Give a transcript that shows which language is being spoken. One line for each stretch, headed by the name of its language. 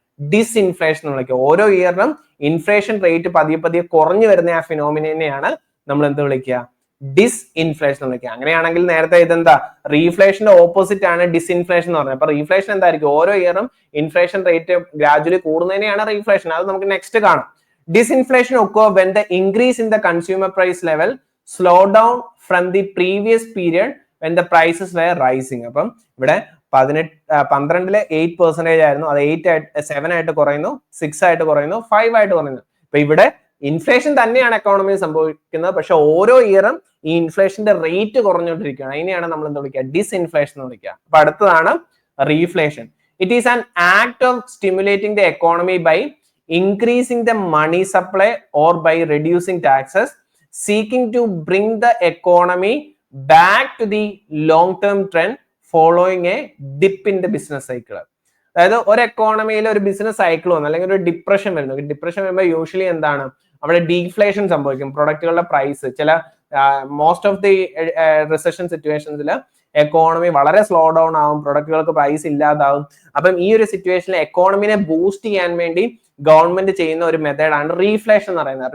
Malayalam: ഡിസ്ഇൻഫ്ലേഷൻ എന്ന് വിളിക്കുക. ഓരോ ഇയറിനും ഇൻഫ്ലേഷൻ റേറ്റ് പതിയെ കുറഞ്ഞു വരുന്ന ആ ഫിനോമിനെയാണ് നമ്മൾ എന്ത് വിളിക്കുക? ഡിസ്ഇൻഫ്ലേഷൻ എന്ന് വിളിക്കുക. അങ്ങനെയാണെങ്കിൽ നേരത്തെ ഇതെന്താ? റീഫ്ലേഷന്റെ ഓപ്പോസിറ്റ് ആണ് ഡിസ്ഇൻഫ്ലേഷൻ എന്ന് പറഞ്ഞത്. അപ്പൊ റീഫ്ലേഷൻ എന്തായിരിക്കും? ഓരോ ഇയറും ഇൻഫ്ലേഷൻ റേറ്റ് ഗ്രാജുവലി കൂടുന്നതിനെയാണ് റീഫ്ലേഷൻ. അത് നമുക്ക് നെക്സ്റ്റ് കാണാം.
English: Disinflation occur when the increase in the consumer price level slow down from the previous period when the prices were rising.
Malayalam: അപ്പം ഇവിടെ 12-ലെ 8% ആയിരുന്നു, അത് 7 ആയിട്ട് കുറയുന്നു, 6 ആയിട്ട് കുറയുന്നു, 5 ആയിട്ട് കുറയുന്നു. അപ്പൊ ഇവിടെ ഇൻഫ്ലേഷൻ തന്നെയാണ് എക്കോണമിയിൽ സംഭവിക്കുന്നത്, പക്ഷെ ഓരോ ഇയറും ഈ ഇൻഫ്ലേഷന്റെ റേറ്റ് കുറഞ്ഞുകൊണ്ടിരിക്കുകയാണ്. അതിനെയാണ് നമ്മൾ എന്താ വിളിക്കുക? ഡിസ്ഇൻഫ്ലേഷൻ എന്ന് വിളിക്കുക. അപ്പൊ അടുത്തതാണ്
English: reflation. It is an act of stimulating the economy by increasing the money supply or by reducing taxes, seeking to bring the economy back to the long-term trend following a dip in the business cycle.
Malayalam: അതായത് ഒരു എക്കോണമിയിൽ ഒരു business cycle വന്നു അല്ലെങ്കിൽ ഒരു depression വരുന്നു. Depression വരുമ്പോൾ usually എന്താണ്, അവിടെ ഡീഫ്ലേഷൻ സംഭവിക്കും. പ്രൊഡക്റ്റുകളുടെ പ്രൈസ് ചില most of the recession സിറ്റുവേഷൻസിൽ economy വളരെ സ്ലോ ഡൗൺ ആവും, പ്രൊഡക്റ്റുകൾക്ക് പ്രൈസ് ഇല്ലാതാവും. അപ്പം ഈ ഒരു സിറ്റുവേഷനിൽ എക്കോണമിനെ ബൂസ്റ്റ് ചെയ്യാൻ വേണ്ടി ഗവൺമെന്റ് ചെയ്യുന്ന ഒരു മെത്തേഡാണ് റീഫ്ലേഷൻ എന്ന് പറയുന്നത്.